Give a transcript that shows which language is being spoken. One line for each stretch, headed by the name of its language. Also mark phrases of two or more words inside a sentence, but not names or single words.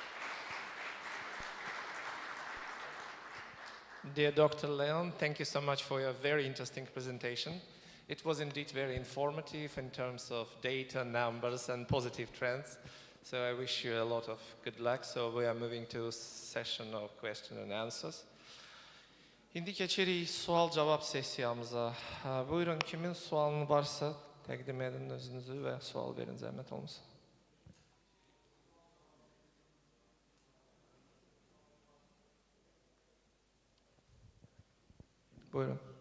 English: Dear Dr. Leon, thank you so much for your very interesting presentation. It was indeed very informative in terms of data, numbers, and positive trends. So I wish you a lot of good luck. So we are moving to a session of question and answers.
Azerbaijani: İndi keçirik sual-cavab sessiyamıza. Buyurun, kimin sualını varsa təqdim edin özünüzü və sual verin, zəhmət olmasın. Buyurun.